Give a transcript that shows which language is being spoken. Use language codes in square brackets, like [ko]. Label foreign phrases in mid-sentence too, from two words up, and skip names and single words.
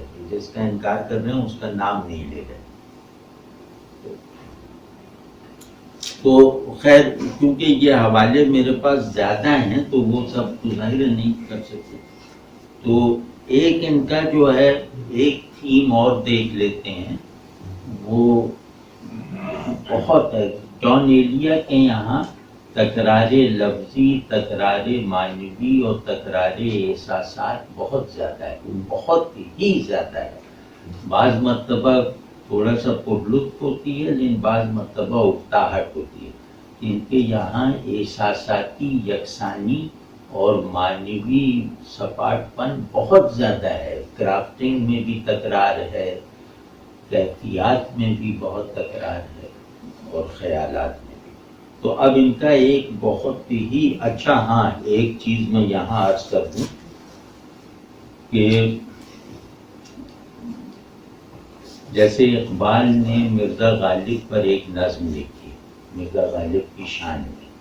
[ur] جس کا انکار کر رہے ہیں اس کا نام نہیں لے رہے. تو خیر کیونکہ یہ حوالے میرے پاس زیادہ ہیں تو وہ سب تو ظاہر نہیں کر سکتے. تو ایک ان کا جو ہے ایک تھیم اور دیکھ لیتے ہیں، وہ بہت ہے. جان ایلیا کے یہاں تکرار لفظی، تکرار معنوی اور تکرار احساسات بہت زیادہ ہے، بہت ہی زیادہ ہے. بعض مرتبہ تھوڑا سا پرلطف ہوتی ہے، لیکن بعض مرتبہ اکتاہٹ ہوتی ہے. ان کے یہاں احساساتی یکسانی اور معنوی سپاٹ پن بہت زیادہ ہے. کرافٹنگ میں بھی تکرار ہے، کیفیات میں بھی بہت تکرار ہے، اور خیالات میں بھی. تو اب ان کا ایک بہت ہی اچھا، ہاں ایک چیز میں یہاں عرض کر دوں کہ جیسے اقبال نے مرزا غالب پر ایک نظم لکھی مرزا غالب کی شان میں.